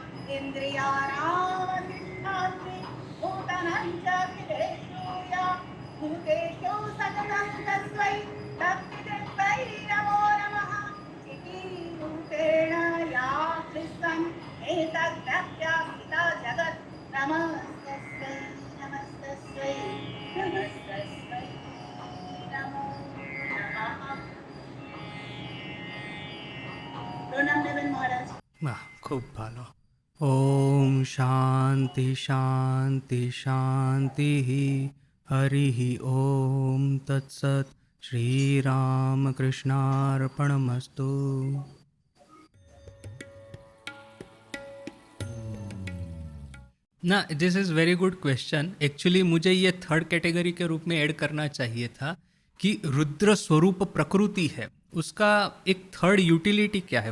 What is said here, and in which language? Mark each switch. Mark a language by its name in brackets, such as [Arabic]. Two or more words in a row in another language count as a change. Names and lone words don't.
[Sanskrit] इन्द्रियाणामधिष्ठात्रि भूतानां च हृदेषु या भूतेषु सततं तस्मै तत्तस्मै नमो नमः चिकीरूपेण या कृष्णम् एतद्व्याप्ता जगत् नमस्तस्मै नमस्तस्मै नमस्तस्मै नमो नमः प्रणाम देवेन महाराज [Gujarati] વાહ, ખૂબ ભાલો. [Sanskrit] ओम शांति शांति शांति. हरि ओम तत्सत. શ્રીરામકૃષ્ણાર્પણમસ્તુ. [English] na this is very good question. [Hindi] एक्चुअली मुझे ये [English] third category [Hindi] के रूप में ऐड करना चाहिए था कि रुद्र स्वरूप प्रकृति है, उसका एक [English] third utility [Hindi] क्या है.